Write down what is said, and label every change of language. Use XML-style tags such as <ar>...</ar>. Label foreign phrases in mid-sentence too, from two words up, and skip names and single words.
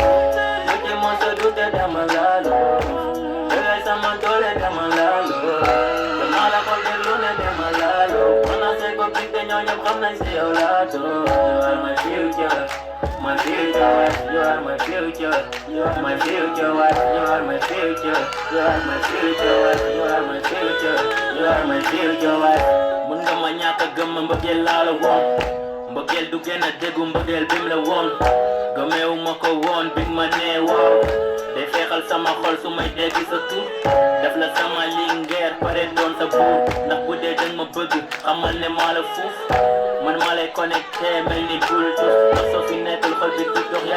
<wo>mosa dute dama laalo yow sama doole dama laalo dama la xool de lu ne dama laalo mana say ko fi te ñoo ñëpp xam nañ si yow laado</wo> <en>you are my future wife you are my future you are my future wife you are my future you are my future wife you are my future you are my future wife</en> <wo>mun nga ma ñàkk a gëm mbëggeel laa la woon mbëggeel du gën a déggu mbëggeel bim la woon gëmeewu ma ko woon big ma nee waaw day feexal sama xol su may dégg sa tur def la sama lingeer pare doon sa buur ndax bu dee danga ma bëgg xamal ne maa la fuuf man maa lay connecté mel ni bluetooth ndax soo fi nekkul xol bi du dox</wo>